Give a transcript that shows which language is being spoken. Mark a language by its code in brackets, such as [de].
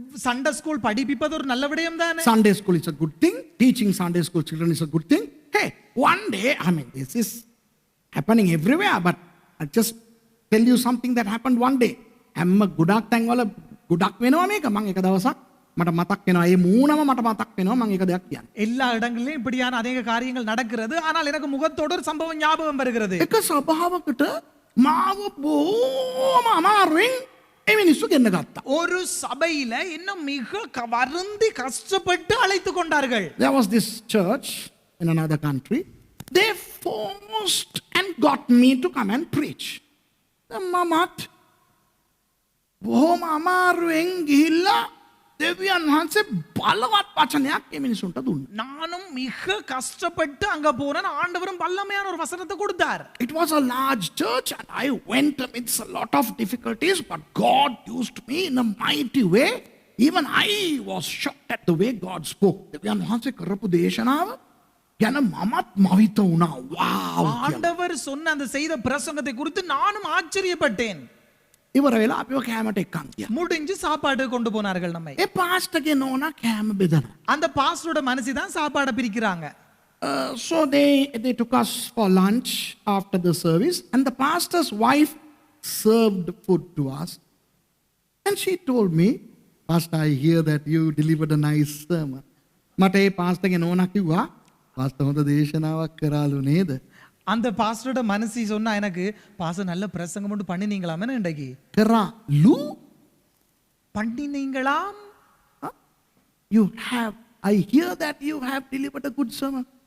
[ta] Sunday school படிப்பிப்பது ஒரு நல்ல விடயம் தானே. [en] Sunday school is a good thing. Teaching Sunday school children is a good thing. Hey, one day, I mean, this is happening everywhere, but I'll just tell you something that happened one day. [si] හැම ගොඩක් තැන්වල ගොඩක් වෙනවා මේක. මම එක දවසක් මට මතක් වෙනවා. ඒ මූණම මට මතක් වෙනවා මම එක දෙයක් කියන්න. [ta] எல்லா இடங்களிலும் இப்படியான அநேக காரியங்கள் நடக்கிறது. ஆனால் எனக்கு முகத்தோடு ஒரு சம்பவம் ஞாபகம் வருகிறது. [si] එක සභාවකට මාව බොහොම අමාරුවෙන් ඒ මිනිස්සු ගෙන්න ගත්තා. [ta] ஒரு சபையில இன்னும் மிக வருந்தி கஷ்டப்பட்டு அழைத்து கொண்டார்கள். [en] There was this church in another country. They forced and got me to come and preach. [si] මමත් බොහොම අමාරුවෙන් ගිහිල්ලා දෙවියන් වහන්සේ බලවත් වචනයක් ඒ මිනිසුන්ට දුන්නා. [ta] நானும் மிக கஷ்டப்பட்டு அங்க போனேன். ஆண்டவரும் வல்லமையான ஒரு வசனத்தை கொடுத்தார். [en] It was a large church and I went amidst a lot of difficulties, but God used me in a mighty way. Even I was shocked at the way God spoke. [si] දෙවියන් වහන්සේ කරපු දේශනාව ගැන මමත් මවිත වුණා. [en] Wow! [ta] ஆண்டவர் சொன்ன அந்த செய்த பிரசங்கத்தை குறித்து நானும் ஆச்சரியப்பட்டேன். [si] ඉවර වෙලා අපිව කෑමට එක්කන් ගියා. [ta] முடிஞ்சு சாப்பாடு கொண்டு போனார்கள் நம்மை. [si] ඒ පාස්ටර්ගේ නෝනා කෑම බෙදනවා. [ta] அந்த பாஸ்டரோட மனசு தான் சாப்பாடை பிரிக்கிறாங்க. [en] So they took us for lunch after the service and the pastor's wife served food to us. And she told me, Pastor, I hear that you delivered a nice sermon. [si] මට ඒ පාස්ටර්ගේ නෝනා කිව්වා, පාස්ටර් හොඳ දේශනාවක් කරාලු නේද? [ta] அந்த பாஸ்டரோட மனசு சொன்னா எனக்கு பாஸ்டர் நல்ல பிரசங்கம் மட்டும் பண்ணினீங்களாமே இன்றைக்கு. [si] කරාලු? [ta] பண்ணினீங்களாம்? [en] You have, I hear that you have delivered a good sermon.